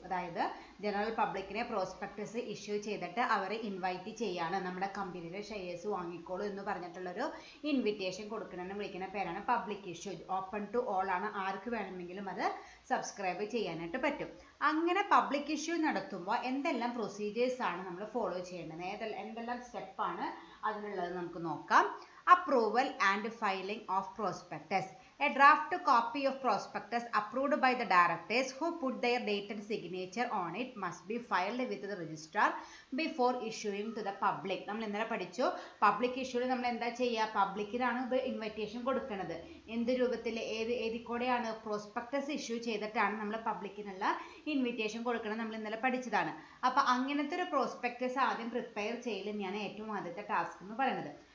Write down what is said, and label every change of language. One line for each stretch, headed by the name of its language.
Malayalam: അതായത് general പബ്ലിക്കിനെ prospectus issue ചെയ്തിട്ട് അവരെ ഇൻവൈറ്റ് ചെയ്യാണ്, നമ്മുടെ കമ്പനിയുടെ ഷെയർസ് വാങ്ങിക്കോളൂ എന്ന് പറഞ്ഞിട്ടുള്ളൊരു ഇൻവിറ്റേഷൻ കൊടുക്കണമെന്ന് വിളിക്കുന്ന പേരാണ് public issue. Open to all ആണ്, ആർക്ക് വേണമെങ്കിലും അത് സബ്സ്ക്രൈബ് ചെയ്യാനായിട്ട് പറ്റും. അങ്ങനെ പബ്ലിക് ഇഷ്യൂ നടത്തുമ്പോൾ എന്തെല്ലാം പ്രൊസീജിയേഴ്സ് ആണ് നമ്മൾ ഫോളോ ചെയ്യേണ്ടത്, എന്തെല്ലാം സ്റ്റെപ്പാണ് അതിനുള്ളത് നമുക്ക് നോക്കാം.
English: Approval and filing of prospectus. A draft copy of prospectus approved by the directors who put their date and signature on it must be filed with the registrar before issuing to the public.
Malayalam: നമ്മൾ ഇന്നലെ പഠിച്ചു public ഇഷ്യൂവിൽ നമ്മൾ എന്താ ചെയ്യുക, പബ്ലിക്കിനാണ് ഇത് invitation കൊടുക്കുന്നത്. എന്ത് രൂപത്തിൽ ഏതിക്കൂടെയാണ് പ്രോസ്പെക്ടസ് ഇഷ്യൂ ചെയ്തിട്ടാണ് നമ്മൾ പബ്ലിക്കിനുള്ള ഇൻവിറ്റേഷൻ കൊടുക്കുന്നത്, നമ്മൾ ഇന്നലെ പഠിച്ചതാണ്. അപ്പോൾ അങ്ങനത്തെ ഒരു പ്രോസ്പെക്ടസ് ആദ്യം പ്രിപ്പയർ ചെയ്യൽ തന്നെയാണ് ഏറ്റവും ആദ്യത്തെ ടാസ്ക് എന്ന് പറയുന്നത്.